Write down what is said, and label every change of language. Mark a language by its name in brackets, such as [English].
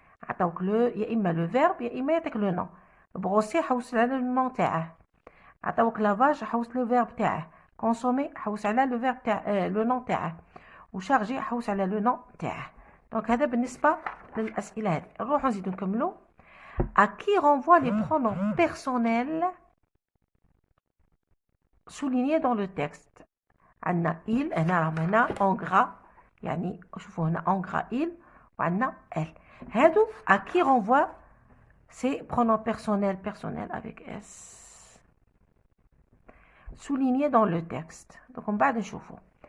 [Arabic] يا إما le verbe يا إما يعطيك le nom. brosser حوس على le nom تاعه. عطاوك lavage حوس le verbe تاعه. consommer حوس على le verbe تاعه le nom تاعه. وشارجي حوس على le nom تاعه. Donc هذا بالنسبة للأسئلة هذه. نروحوا نزيدو نكملو. [French] À qui renvoient les pronoms personnels soulignés dans le texte? [Arabic] عندنا il هنا en gras، يعني شوفوا هنا en gras il، وعندنا elle. [French] هادو à qui renvoient ces pronoms personnels avec s soulignés dans le texte. Donc on va نشوفوا.